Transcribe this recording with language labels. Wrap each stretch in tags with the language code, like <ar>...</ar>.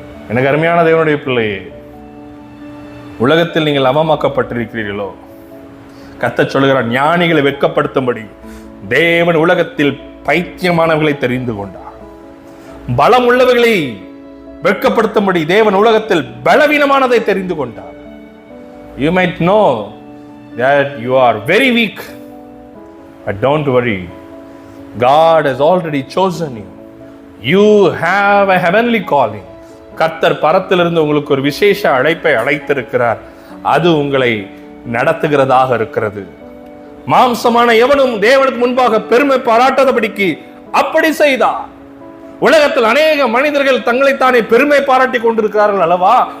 <ta>எனக்கு அருமையான தேவனுடைய பிள்ளையே, உலகத்தில் நீங்கள் அவமாக்கப்பட்டிருக்கிறீர்களோ, கர்த்தர் சொல்லுகிறார், ஞானிகளை வெட்கப்படுத்தும்படி தேவன் உலகத்தில் பைத்தியமானவர்களை தெரிந்து கொண்டார். பலம் உள்ளவர்களை வெட்கப்படுத்தும்படி தேவன் உலகத்தில் பலவீனமானதை தெரிந்து கொண்டார்.</ta> <en>You might know that you are very weak, but don't worry. God has already chosen you. You have a heavenly calling.</en> <ta>கர்த்தர் பரத்திலிருந்து உங்களுக்கு ஒரு விசேஷ அழைப்பை அழைத்திருக்கிறார். அது உங்களை நடத்துகிறதாக இருக்கிறது. மாம்சமான எவனும் தேவனுக்கு முன்பாக பெருமை பாராட்டாதபடிக்கு அப்படி செய்தார். உலகத்தில் அநேக மனிதர்கள் தங்களைத்தானே பெருமை பாராட்டி கொண்டிருக்கிறார்கள் அல்லவா?</ta>